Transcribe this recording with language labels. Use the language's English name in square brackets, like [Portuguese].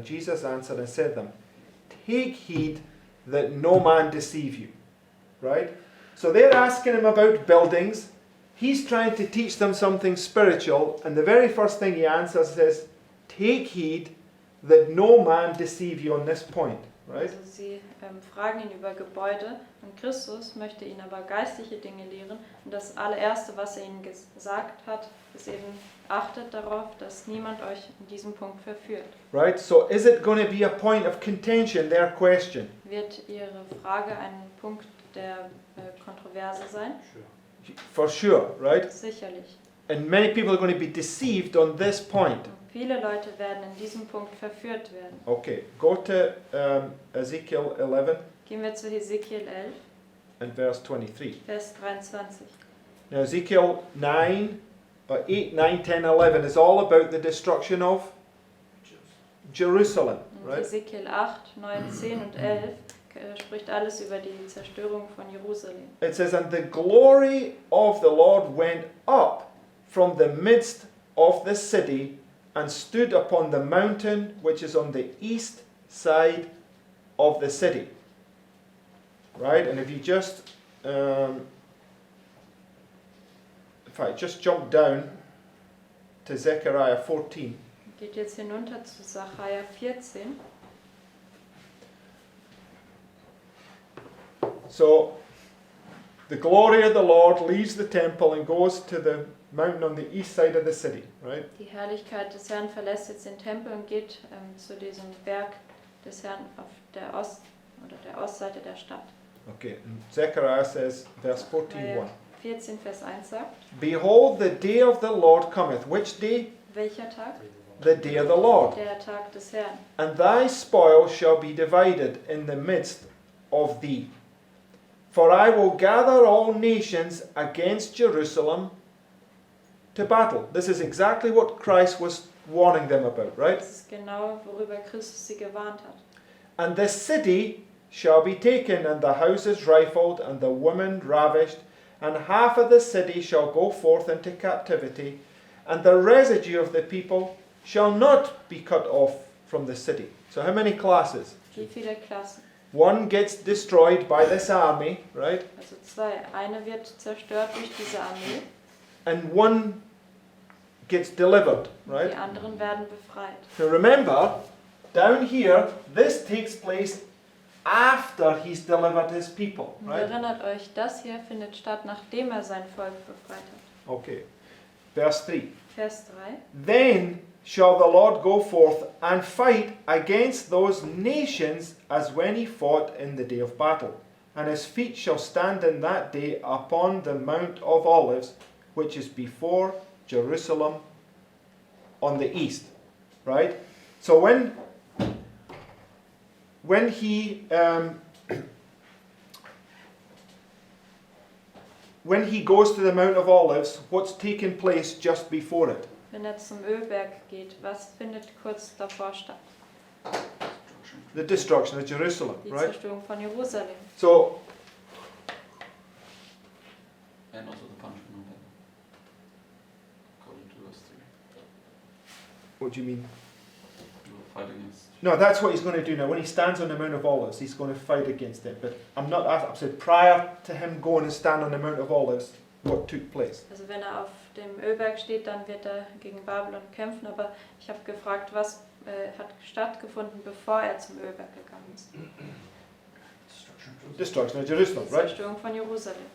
[English] And Jesus answered and said to them, take heed that no man deceive you. Right? So they're asking him about buildings. He's trying to teach them something spiritual, and the very first thing he answers is, take heed that no man deceive you on this point. Right? [German] Also sie fragen ihn über Gebäude und Christus möchte ihnen aber geistliche Dinge lehren. Und das allererste, was er ihnen gesagt hat, ist eben, achtet darauf, dass niemand euch in diesem Punkt verführt. [English] Right? So is it going to be a point of contention, their question? [German] Wird ihre Frage ein Punkt der Kontroverse sein? [English] Sure. For sure, right? [German] Sicherlich. [English] And many people are going to be deceived on this point. [German] Viele Leute werden in diesem Punkt verführt werden. [English] Okay, go to Ezekiel 11 [German] Gehen wir zu Hesekiel 11, [English] and verse 23. [German] Vers 23. [English] Now Ezekiel 8, 9, 10, 11 is all about the destruction of Jerusalem, [German] Und [English] right? [German] Hesekiel 8, 9, 10 und 11 spricht alles über die Zerstörung von Jerusalem. [English] It says, and the glory of the Lord went up from the midst of the city and stood upon the mountain which is on the east side of the city. Right? And if you just, just jump down to Zechariah 14. [German] Geht jetzt hinunter zu Sacharja 14. [English] So, the glory of the Lord leaves the temple and goes to the mountain on the east side of the city, right? [German] Die Herrlichkeit des Herrn verlässt jetzt den Tempel und geht zu diesem Berg des Herrn auf der der Ostseite der Stadt. [English] Okay, and Zechariah says, verse 14:1. [German] Sacharja 14, Vers 1 sagt, [English] Behold, the day of the Lord cometh. Which day? [German] welcher Tag? [English] The day of the Lord. [German] Der Tag des Herrn. [English] And thy spoil shall be divided in the midst of thee. For I will gather all nations against Jerusalem to battle. This is exactly what Christ was warning them about, right? [German] Das ist genau, worüber Christus sie gewarnt hat. [English] And the city shall be taken, and the houses rifled, and the women ravished, and half of the city shall go forth into captivity, and the residue of the people shall not be cut off from the city. So how many classes? [German] Wie viele Klassen? [English] One gets destroyed by this army, right? [German] Also 2. Eine wird zerstört durch diese Armee [English] And one gets delivered, [German] Die [English] right? [German] anderen werden befreit. [English] So remember, down here, this takes place after he's delivered his people, [German] Und [English] right? [German] erinnert euch, das hier findet statt, nachdem er sein Volk befreit hat. [English] Okay. Verse 3. [German] Vers 3. [English] Then shall the Lord go forth and fight against those nations as when he fought in the day of battle. And his feet shall stand in that day upon the Mount of Olives, which is before Jerusalem on the east. Right? So when he goes to the Mount of Olives, what's taking place just before it? [German] Wenn er zum Ölberg geht, was findet kurz davor statt? [English] The destruction of Jerusalem, [German] Die [English] right? [German] Zerstörung von Jerusalem. [English] So, And also the punishment of heaven. According to verse 3. what do you mean? You will fight against. No, that's what he's going to do now. When he stands on the Mount of Olives, he's going to fight against it. But I'm not asking, I said prior to him going and stand on the Mount of Olives, what took place? [German] Also wenn er auf dem Ölberg steht, dann wird er gegen Babylon kämpfen. Aber ich habe gefragt, was hat stattgefunden, bevor er zum Ölberg gegangen ist? [English] Destruction of Jerusalem, [German] Die [English] right? [German] Zerstörung von Jerusalem.